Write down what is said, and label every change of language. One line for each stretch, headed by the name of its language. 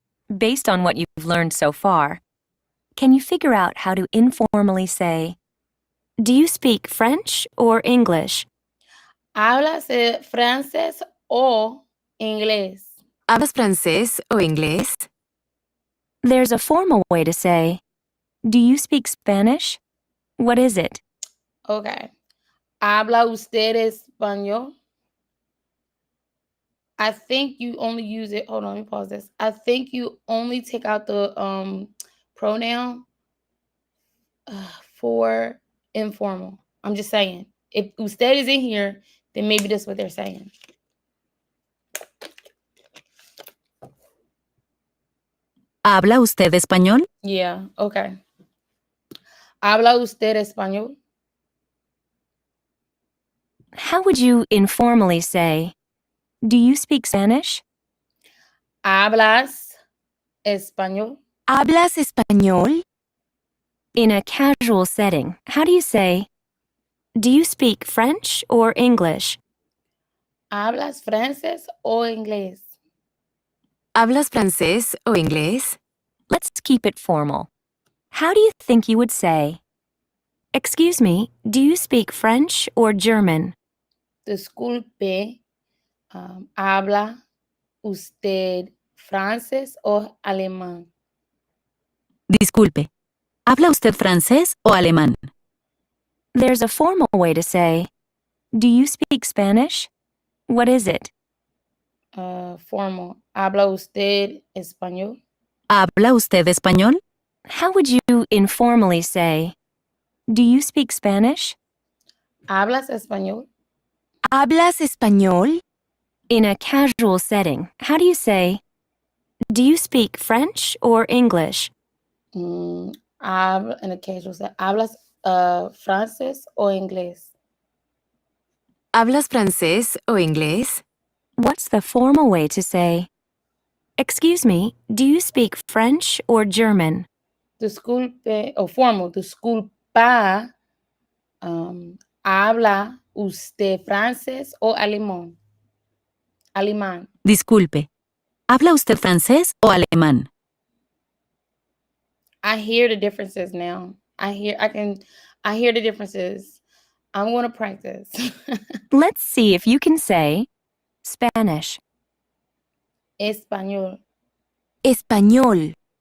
English: Based on what you've learned so far, can you figure out how to informally say, do you speak French or English?
Spanish: ¿Hablas francés o inglés? ¿Hablas francés o inglés?
English: There's a formal way to say, do you speak Spanish? What is it?
Spanish: Okay. ¿Habla usted español?
English: I think you only use it. Hold on, let me pause this. I think you only take out the pronoun for informal. I'm just saying. If usted is in here, then maybe that's what they're saying.
Spanish: ¿Habla usted español? Yeah, okay. ¿Habla usted español?
English: How would you informally say, do you speak Spanish?
Spanish: ¿Hablas español? ¿Hablas español?
English: In a casual setting, how do you say, do you speak French or English?
Spanish: ¿Hablas francés o inglés? ¿Hablas francés o inglés?
English: Let's keep it formal. How do you think you would say, excuse me, do you speak French or German?
Spanish: Disculpe, ¿habla usted francés o alemán? Disculpe. ¿Habla usted francés o alemán?
English: There's a formal way to say, do you speak Spanish? What is it?
Spanish: Formal. ¿Habla usted español? ¿Habla usted español?
English: How would you informally say, do you speak Spanish?
Spanish: ¿Hablas español? ¿Hablas español?
English: In a casual setting, how do you say, do you speak French or English? In a casual set.
Spanish: ¿Hablas francés o inglés? ¿Hablas francés o inglés?
English: What's the formal way to say, excuse me, do you speak French or German?
Spanish: Disculpe, o formal. Disculpa, ¿habla usted francés o alemán? Alemán. Disculpe. ¿Habla usted francés o alemán?
English: I hear the differences now. I hear the differences. I'm going to practice. Let's see if you can say Spanish.
Spanish: Español. Español.